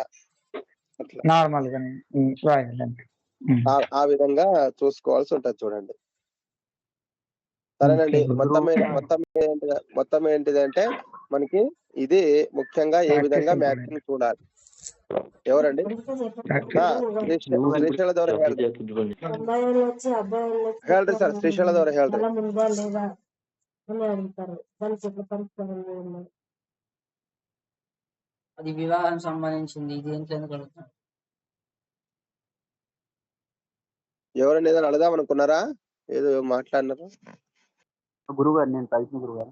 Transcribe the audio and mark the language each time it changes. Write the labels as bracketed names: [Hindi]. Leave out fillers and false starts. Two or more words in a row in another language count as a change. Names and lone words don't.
[Telugu] నార్మల్ గా ఆ విధంగా చూసుకోవాల్సి ఉంటది. చూడండి, సరేనండి. మొత్తం ఏంటిదంటే మనకి ఇది ముఖ్యంగా ఏ విధంగా మ్యాచింగ్ చూడాలి. ఎవరండి? [Kannada] ಶ್ರೀಶೈಲ ದವರ ಹೇಳ್ರಿ ಸರ್, ಶ್ರೀಶೈಲ ದವರ ಹೇಳ್ರಿ. [Telugu] అది వివాహం సంబంధించింది. ఇది ఏంటి అడుగుతాను. ఎవరండి? ఏదైనా అడదాం అనుకున్నారా? ఏదో మాట్లాడినారు గురుగారు. నేను ప్రయత్న గురుగారు.